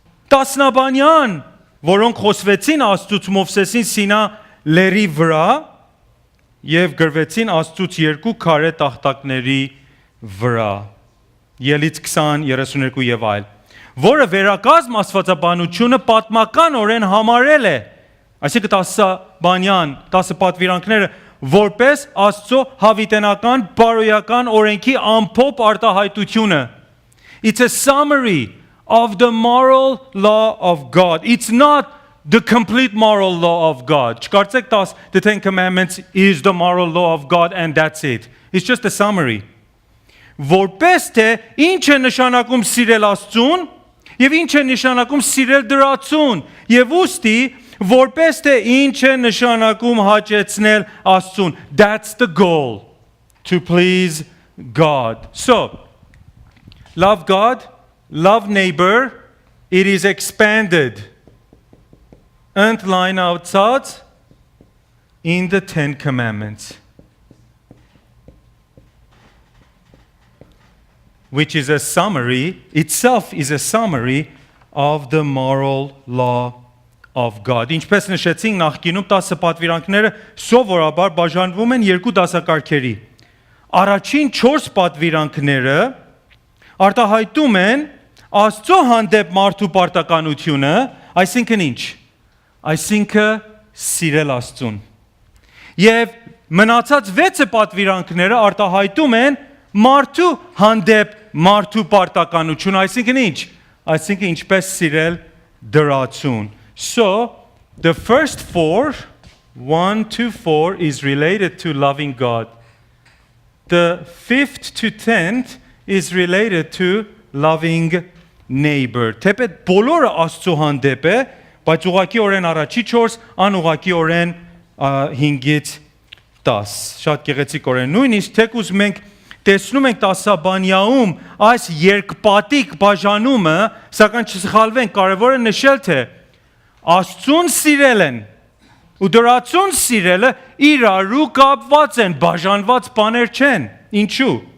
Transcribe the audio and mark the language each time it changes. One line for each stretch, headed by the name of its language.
Armenian: Տասնաբանյան, որոնք խոսվեցին Աստծուց Մովսեսին Սինա լեռի վրա եւ գրվեցին Աստծուց 2 քարե տախտակների վրա։ Ելից 20:32 եւ այլ, որը վերակազմ Աստվածաբանությունը պատմականորեն համարել է, այսինքն 10 բանյան, 10 պատվիրանքները որպես Աստծո հավիտենական բարոյական օրենքի ամփոփ արտահայտությունը.
English: It's a summary of the moral law of God. It's not the complete moral law of God.
Armenian: Չկարծեք
English: the 10 Commandments is the moral law of God and that's it. It's just a summary.
Armenian: Որպես թե ինչ է նշանակում սիրել Աստծուն եւ ինչ է նշանակում սիրել դրացուն եւ ուստի որպես թե ինչ է նշանակում հաճեցնել Աստծուն.
English: That's the goal, to please God. So, love God, love neighbor, it is expanded.
Armenian: Ընդլայն
English: outside in the 10 Commandments, which is a summary, itself is a summary of the moral law of God.
Armenian: Ինչպես նշեցինք նախկինում 10 պատվիրանքները սովորաբար բաժանվում են 2 դասակարգերի։ Առաջին 4 պատվիրանքները արտահայտում են Աստծո հանդեպ մարդու պարտականությունը, այսինքն ինչ? Այսինքն սիրել Աստծուն։ Եվ մնացած 6 պատվիրանքները արտահայտում են մարդու հանդեպ մարդու պարտականությունը, այսինքն ինչ? Այսինքն ինչպես սիրել դրացուն։
English: So, the first 4, 1 to 4, is related to loving God. The 5th to 10th is related to loving neighbor.
Armenian: Թեպետ բոլորը Աստծո հանդեպ է, բայց ուղղակիորեն առաջի 4, անուղղակիորեն 5-ից 10։ Շատ գեղեցիկորեն։ Նույնիսկ թեկուզ մենք տեսնում ենք տասաբանյաում այս երկպատիկ բաժանումը, սակայն չսխալվենք, կարևոր է նշել, թե Աստծուն սիրել են ու դրացուն սիրելը իրարու կապված են, բաժանված բաներ չեն։ Ինչու՞։